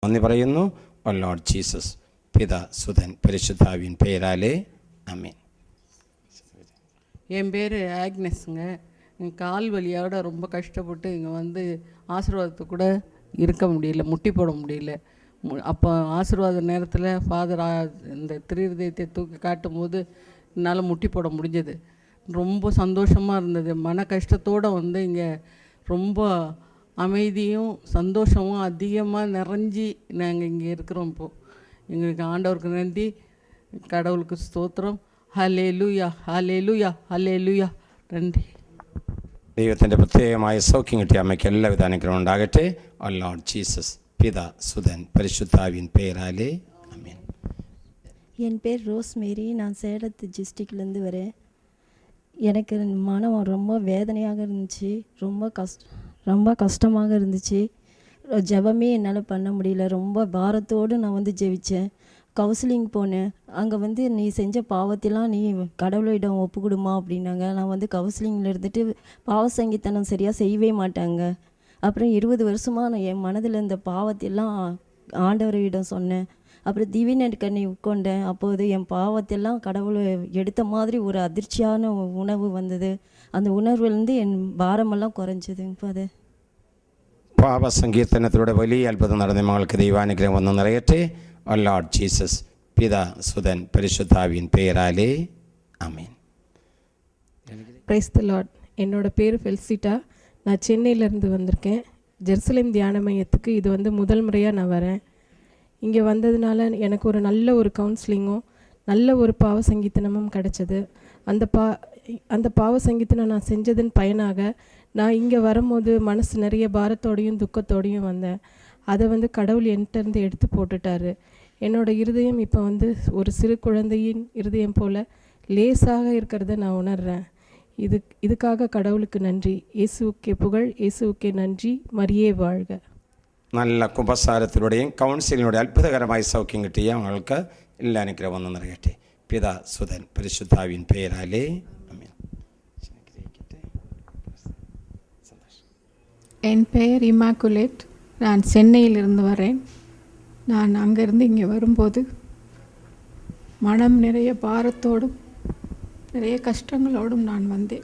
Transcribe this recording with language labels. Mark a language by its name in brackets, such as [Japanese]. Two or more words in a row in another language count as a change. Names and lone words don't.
[Malayalam] നന്ദി പറയുന്നു. [English] O Lord Jesus, [Malayalam] പിതാ സുതൻ പരിശുദ്ധാവിൻ പേരാலே ஆமென். [Tamil] என் பேர் ஆக்னஸ்ங்க. கால் வலியோட ரொம்ப கஷ்டப்பட்டு இங்கே வந்து ஆசீர்வாதத்தை கூட இருக்க முடியல, முட்டி போட முடியல. அப்போ ஆசீர்வாத நேரத்தில் ஃபாதர் இந்த திருதயத்தை தூக்கி காட்டும் போது என்னால் முட்டி போட முடிஞ்சது. ரொம்ப சந்தோஷமாக இருந்தது. மன கஷ்டத்தோடு வந்து இங்கே ரொம்ப அமைதியும் சந்தோஷமும் அதிகமாக நிறைஞ்சி நாங்கள் இங்கே இருக்கிறோம். இப்போது எங்களுக்கு ஆண்டவருக்கு நன்றி, கடவுளுக்கு ஸ்தோத்திரம். [Malayalam] ഹല്ലേലൂയ ഹല്ലേലൂയ ഹല്ലേലൂയ. നന്ദി. ദൈവത്തിൻ്റെ പ്രത്യേകമായ സൗഖ്യം കിട്ടിയ അമ്മയ്ക്ക് എല്ലാവിധ അനുഗ്രഹം ഉണ്ടാകട്ടെ. [English] O Lord Jesus, [Malayalam] പിതാ സുതൻ പരിശുദ്ധാവിൻ പേരാலே ஆமென். [Tamil] என் பேர் ரோஸ் மேரி. நான் சேலத்து டிஸ்ட்ரிக்ட்லேருந்து வரேன். எனக்கு மனம் ரொம்ப வேதனையாக இருந்துச்சு, ரொம்ப கஷ்டமாக இருந்துச்சு. ஜெபமே என்னால் பண்ண முடியல. ரொம்ப பாரத்தோடு நான் வந்து ஜெபித்தேன். கவுன்சிலிங் போனேன். அங்கே வந்து நீ செஞ்ச பாவத்தெல்லாம் நீ கடவுளிடம் ஒப்புக்கொடுமா அப்படின்னாங்க. நான் வந்து கவுன்சிலிங்கில் இருந்துட்டு பாவ சங்கீதனம் சரியாக செய்யவே மாட்டாங்க. அப்புறம் 20 வருஷமாக நான் என் மனதில் இந்த பாவத்தையெல்லாம் ஆண்டவரிடம் சொன்னேன். அப்புறம் திவ்யநற்கண்ணி உட்கொண்டேன். அப்போது என் பாவத்தெல்லாம் கடவுளை எடுத்த மாதிரி ஒரு அதிர்ச்சியான உணவு வந்தது. அந்த உணர்வுலேருந்து என் பாரமெல்லாம் குறைஞ்சது. அது [Malayalam] പാപ സങ്കീർത്തനത്തിലൂടെ വലിയ അത്ഭുതം നടന്ന മകൾക്ക് ദൈവാനുഗ്രഹം വന്ന് നിറയട്ടെ. [English] O Lord Jesus, [Malayalam] പിതാ സുതൻ പരിശുദ്ധാവിൻ പേരാலே ஆமென். [English] Praise the Lord. [Tamil] என்னோட பேர் ஃபெல்சிட்டா. நான் சென்னையிலேருந்து வந்திருக்கேன். ஜெருசலேம் தியான மையத்துக்கு இது வந்து முதல் முறையாக நான் வரேன். இங்கே வந்ததுனால எனக்கு ஒரு நல்ல ஒரு கவுன்சிலிங்கும் நல்ல ஒரு பாவ சங்கீதனமும் கிடச்சிது. அந்த பாவ சங்கீதனம் நான் செஞ்சதன் பயனாக நான் இங்கே வரும்போது மனசு நிறைய பாரத்தோடையும் துக்கத்தோடையும் வந்தேன். அதை வந்து கடவுள் என்கிட்டருந்து எடுத்து போட்டுட்டாரு. என்னோடய இருதயம் இப்போ வந்து ஒரு சிறு குழந்தையின் இருதயம் போல் லேசாக இருக்கிறத நான் உணர்கிறேன். இதுக்காக கடவுளுக்கு நன்றி. இயேசுவுக்கே புகழ், இயேசுவுக்கே நன்றி. மரியே வாழ்க. [Malayalam] നല്ല കുമ്പസാരത്തിലൂടെയും കൗൺസിലിലൂടെ അത്ഭുതകരമായ സൗഖ്യം കിട്ടിയ അവൾക്ക് എല്ലാ അനുഗ്രഹം വന്ന് നിറയട്ടെ. പിതാ സുതൻ പരിശുദ്ധാവിൻ പേരാலே ஆமென். [Tamil] என் பெயர் இமாக்குலேட். நான் சென்னையிலிருந்து வரேன். நான் அங்கேருந்து இங்கே வரும்போது மனம் நிறைய பாரத்தோடும் நிறைய கஷ்டங்களோடும் நான் வந்தேன்.